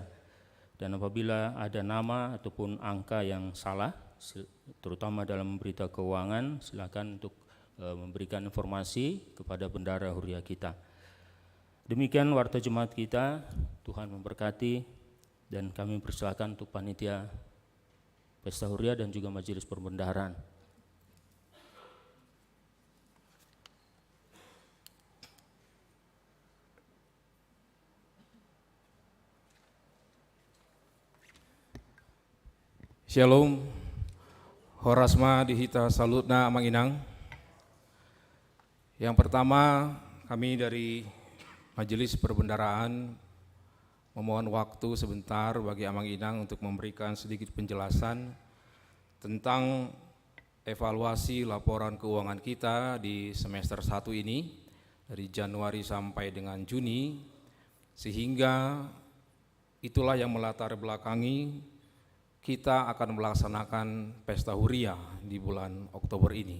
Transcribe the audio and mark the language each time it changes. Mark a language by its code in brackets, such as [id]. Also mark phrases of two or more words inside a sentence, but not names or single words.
[id] Dan apabila ada nama ataupun angka yang salah, terutama dalam berita keuangan, silakan untuk memberikan informasi kepada bendahara huria kita. Demikian warta jemaat kita, Tuhan memberkati, dan kami persilakan untuk panitia pesta huria dan juga majelis perbendaharaan. [bbc] Shalom, Horasma dihita salutna Amanginang. [id] Yang pertama, kami dari Majelis Perbendaharaan memohon waktu sebentar bagi Amanginang untuk memberikan sedikit penjelasan tentang evaluasi laporan keuangan kita di semester 1 ini dari Januari sampai dengan Juni, sehingga itulah yang melatar belakangi kita akan melaksanakan pesta huria di bulan Oktober ini.